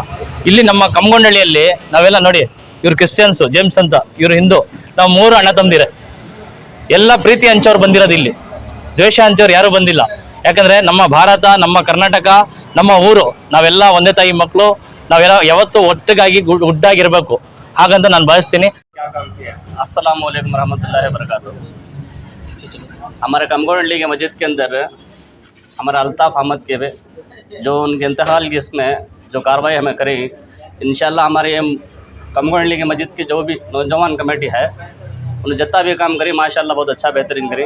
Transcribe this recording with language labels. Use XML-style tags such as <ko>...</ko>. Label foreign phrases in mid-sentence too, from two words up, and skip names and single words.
<kn>ಇಲ್ಲಿ ನಮ್ಮ ಕಮ್ಮಗೊಂಡಳ್ಳಿಯಲ್ಲಿ ನಾವೆಲ್ಲ ನೋಡಿ, ಇವ್ರು ಕ್ರಿಶ್ಚಿಯನ್ಸು, ಜೇಮ್ಸ್ ಅಂತ, ಇವರು ಹಿಂದೂ, ನಾವು 3 ಅಣ್ಣ ತಮ್ಮದಿರೆ. ಎಲ್ಲ ಪ್ರೀತಿ ಹಂಚೋರು ಬಂದಿರೋದು, ಇಲ್ಲಿ ದ್ವೇಷ ಹಂಚೋರು ಯಾರೂ ಬಂದಿಲ್ಲ. ಯಾಕಂದರೆ ನಮ್ಮ ಭಾರತ, ನಮ್ಮ ಕರ್ನಾಟಕ, ನಮ್ಮ ಊರು, ನಾವೆಲ್ಲ ಒಂದೇ ತಾಯಿ ಮಕ್ಕಳು, ನಾವೆಲ್ಲ ಯಾವತ್ತೂ ಒಟ್ಟಿಗಾಗಿ ಗುಡ್ಡಾಗಿರ್ಬೇಕು, ಹಾಗಂತ ನಾನು ಭಾವಿಸ್ತೀನಿ.</kn> <ur>السلام علیکم رحمۃ اللہ و برکاتہ. ہمارے کمگونڈلی کے مسجد کے اندر ہمارا الطاف احمد کے جو ان کے انتقال کی اس میں جو کاروائی ہمیں کری، انشاءاللہ ہمارے کمگونڈلی کے مسجد کی جو بھی نوجوان کمیٹی ہے، انہیں جتنا بھی کام کری ماشاءاللہ بہت اچھا بہترین کری.</ur>